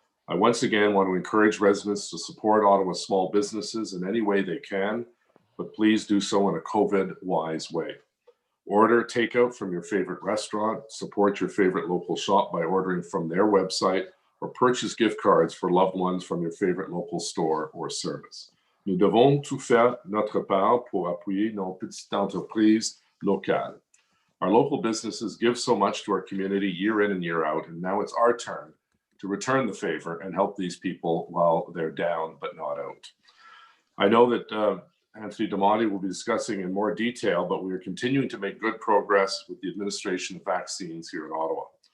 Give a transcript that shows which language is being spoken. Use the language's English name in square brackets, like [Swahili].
[English] I once again want to encourage residents to support Ottawa's small businesses in any way they can, but please do so in a COVID-wise way. Order takeout from your favorite restaurant, support your favorite local shop by ordering from their website, or purchase gift cards for loved ones from your favorite local store or service. [French] Nous devons tout faire notre part pour appuyer nos petites entreprises locales. [English] Our local businesses give so much to our community year in and year out, and now it's our turn to return the favor and help these people while they're down but not out. I know that Anthony Damani will be discussing in more detail, but we are continuing to make good progress with the administration of vaccines here in Ottawa.